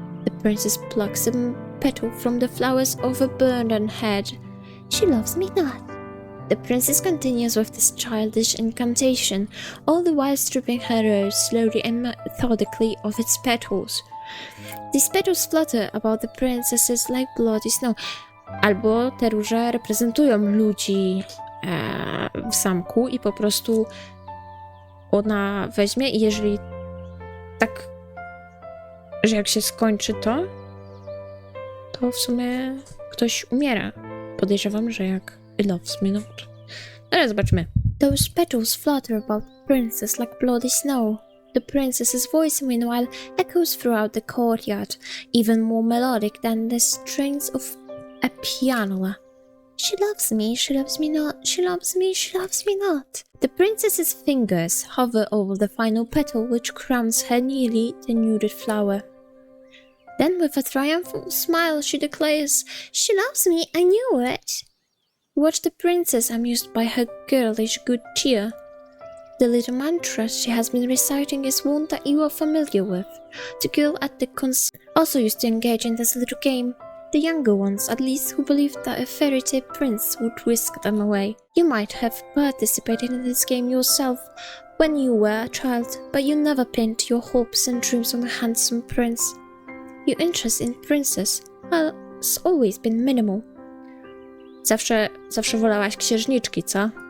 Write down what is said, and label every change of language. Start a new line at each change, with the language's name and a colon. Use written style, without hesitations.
English: The princess plucks a petal from the flower's overburdened head. She loves me not. The princess continues with this childish incantation, all the while stripping her rose slowly and methodically of its petals. These petals flutter about the princesses like bloody snow.
Polish: Albo te róże reprezentują ludzi w zamku i po prostu ona weźmie i jeżeli tak, że jak się skończy to w sumie ktoś umiera. Podejrzewam, że jak
English: loves me not.
Polish: Ale zobaczmy.
English: Those petals flutter about the princess like bloody snow. The princess's voice, meanwhile, echoes throughout the courtyard, even more melodic than the strains of a pianola. She loves me not, she loves me not. The princess's fingers hover over the final petal which crowns her newly denuded flower. Then with a triumphant smile she declares, "She loves me, I knew it." Watch the princess amused by her girlish good cheer. The little mantra she has been reciting is one that you are familiar with. The girl at the also used to engage in this little game. The younger ones, at least, who believed that a fairy tale prince would whisk them away. You might have participated in this game yourself when you were a child, but you never pinned your hopes and dreams on a handsome prince. Your interest in princess has always been minimal.
Polish: Zawsze wolałaś księżniczki, co?